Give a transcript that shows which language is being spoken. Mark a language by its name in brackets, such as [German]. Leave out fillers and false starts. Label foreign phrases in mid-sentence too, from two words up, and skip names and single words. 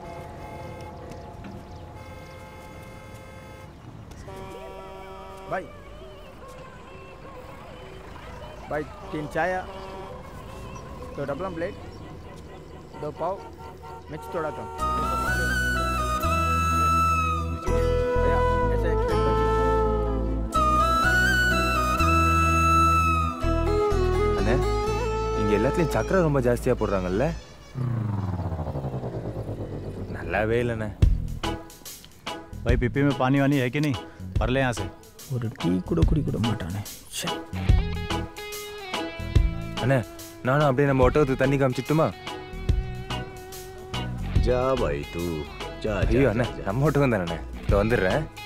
[Hindi] भाई भाई 3 चाय, 2 डबल प्लेट, 2 पाव, मिर्च थोड़ा कम। भैया ऐसे एक प्लेट बची। [Tamil] அண்ணே இங்க எல்லாத்துலயும் சக்கரை ரொம்ப ஜாஸ்தியா போடுறாங்கல்ல? நல்லாவே இல்லைண்ணே। [Hindi] भाई पीपी में पानी वानी है कि नहीं? भर ले यहाँ से। [Tamil] ஒரு டீ கூட குடிக்க மாட்டானே। அண்ணே நானும் அப்படியே நம்ம ஒட்டகத்துக்கு தண்ணி காமிச்சிட்டுமா? [Hindi] जा भाई तू जा। [Tamil] ஐயோ அண்ணே நம்ம ஒட்டகம் தானே, இதோ வந்துடுறேன்।